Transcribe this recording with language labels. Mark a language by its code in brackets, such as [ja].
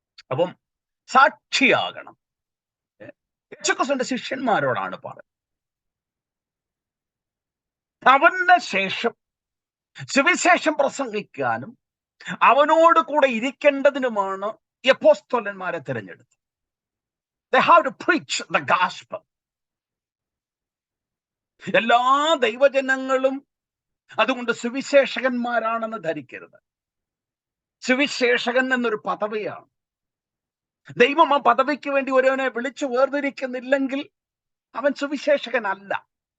[ml] അപ്പം സാക്ഷിയാകണം. യേശുക്രിസ്തുവിന്റെ ശിഷ്യന്മാരോടാണ് പറയുന്നത്. അവന്റെ ശേഷം സുവിശേഷം പ്രസംഗിക്കാനും അവനോട് കൂടെ ഇരിക്കേണ്ടതിനുമാണ് അപ്പോസ്തലന്മാരെ തിരഞ്ഞെടുത്തത്. [en] They have to preach the gospel. [ml] എല്ലാ ദൈവജനങ്ങളും അതുകൊണ്ട് സുവിശേഷകന്മാരാണെന്ന് ധരിക്കരുത്. സുവിശേഷകൻ എന്നൊരു പദവിയാണ്. ദൈവം ആ പദവിക്ക് വേണ്ടി ഒരുവനെ വിളിച്ചു വേർതിരിക്കുന്നില്ലെങ്കിൽ അവൻ സുവിശേഷകനല്ല.